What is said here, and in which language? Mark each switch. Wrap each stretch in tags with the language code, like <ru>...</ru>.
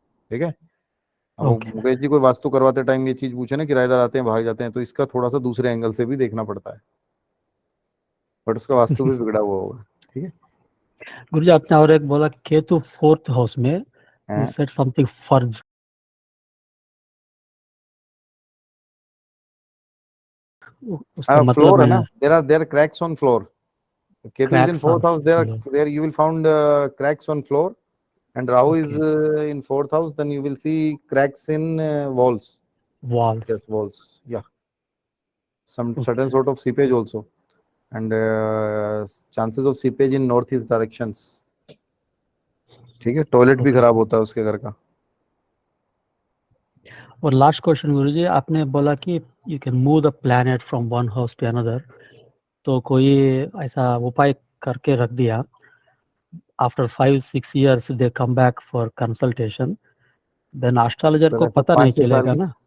<hi>ठीक है, अब मुकेश जी कोई वास्तु करवाते टाइम ये चीज पूछे ना, किराएदार आते हैं भाग जाते हैं, तो इसका थोड़ा सा दूसरे एंगल से भी देखना पड़ता है, बट उसका वास्तु भी बिगड़ा हुआ होगा। ठीक है गुरुजी, आपने और एक बोला केतु 4th हाउस में,</hi> <en>you said something</en> <hi>फर्ज। फ्लोर है ना,</hi> <en>there are cracks on floor. If Ketu is in 4th house, there you will found cracks on floor, and Rahu is in 4th house, then you will see cracks in walls. Walls. Yes, walls. Yeah. Some certain sort of seepage also, and chances of seepage in northeast directions.</en> <hi>ठीक है, toilet भी खराब होता है उसके घर का। और लास्ट क्वेश्चन गुरुजी, आपने बोला कि</hi> <en>you can move the planet from one house to another,</en> <hi>तो कोई ऐसा उपाय करके रख दिया,</hi> <en>after 5-6 years they come back for consultation,</en> <hi>then astrologer को पता नहीं चलेगा ना।</hi>